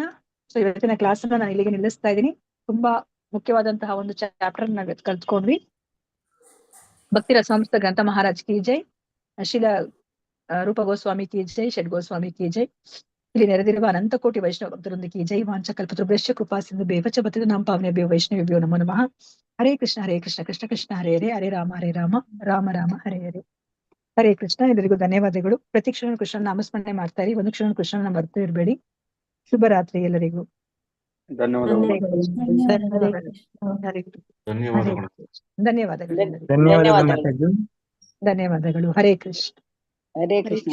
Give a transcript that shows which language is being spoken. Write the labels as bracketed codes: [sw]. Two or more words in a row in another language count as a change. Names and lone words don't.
[kn] ಸೊ ಇವತ್ತಿನ ಕ್ಲಾಸ್ ಅನ್ನ ನಾನು ಇಲ್ಲಿಗೆ ನಿಲ್ಲಿಸ್ತಾ ಇದ್ದೀನಿ. ತುಂಬಾ ಮುಖ್ಯವಾದಂತಹ ಒಂದು ಚಾಪ್ಟರ್ ನಾವು ಕಲ್ತ್ಕೊಂಡ್ವಿ. ಭಕ್ತಿ ರಸಾಮೃತ ಗ್ರಂಥ [hi] महाराज की जय, [kn] ಶ್ರೀಲ ರೂಪ ಗೋಸ್ವಾಮಿ [hi] की जय, [kn] ಷಡ್ ಗೋಸ್ವಾಮಿ [hi] की जय. [kn] ಇಲ್ಲಿ ನೆರೆದಿರುವ ಅನಂತ ಕೋಟಿ ವೈಷ್ಣವ ಭಕ್ತರೊಂದಿಗೆ [hi] की जय. [sa] ವಾಂಚ ಕಲ್ಪತೃಭ್ಯಶ್ಚ ಕೃಪಾ ಸಿಂಧು ಬೇವಚ ಪತಿತ ನಾಮ ಪಾವನೇಭ್ಯೋ ವೈಷ್ಣವೇಭ್ಯೋ ನಮೋ ನಮಃ. ಹರೇ ಕೃಷ್ಣ ಕೃಷ್ಣ ಕೃಷ್ಣ ಹರೇ ಹರೇ, ಹರೇ ರಾಮ ರಾಮ ರಾಮ ಹರೇ ಹರೇ. [kn] ಹರೇ ಕೃಷ್ಣ. ಎಲ್ಲರಿಗೂ ಧನ್ಯವಾದಗಳು. ಪ್ರತಿ ಕ್ಷಣ ಕೃಷ್ಣನ ನಾಮಸ್ಮರಣೆ ಮಾಡ್ತಾ ಇರಿ, ಒಂದು ಕ್ಷಣ ಕೃಷ್ಣನ ಮರೆತು ಇರಬೇಡಿ. ಶುಭರಾತ್ರಿ ಎಲ್ಲರಿಗೂ. ಧನ್ಯವಾದಗಳು. ಧನ್ಯವಾದಗಳು. ಧನ್ಯವಾದಗಳು. ಧನ್ಯವಾದಗಳು. ಹರೇ ಕೃಷ್ಣ. ಹರೇ ಕೃಷ್ಣ.